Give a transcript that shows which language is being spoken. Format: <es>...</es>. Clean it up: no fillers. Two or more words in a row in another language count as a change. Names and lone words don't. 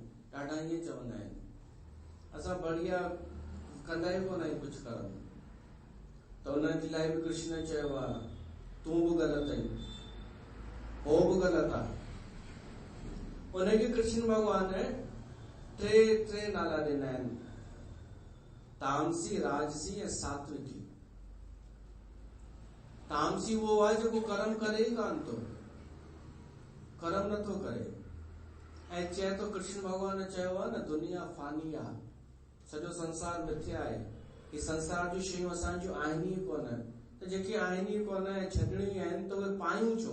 <sd>ॾाढा ईअं चवंदा आहिनि, असां बढ़िया कंदा ई कोन आहियूं कुछ कर्म। त उन जे लाइ बि कृष्ण चयो आहे तूं बि ग़लति आहीं, हो बि ग़लति आहे। उनखे कृष्ण भगवान टे नाला ॾिना आहिनि। तामसी, राजसी ऐं सात्विकी। तामसी वो आहे जेको कर्म करे ई कान थो, कर्म नथो करे। ऐं चए थो, कृष्ण भगवान चयो आहे न, दुनिया फानी आहे, सॼो संसार मिथ्या आहे, ही संसार जूं शयूं असांजूं आहिनि ई कोन। त जेके आहिनि ई कोन ऐं छॾणियूं आहिनि त उहे पायूं छो?</sd>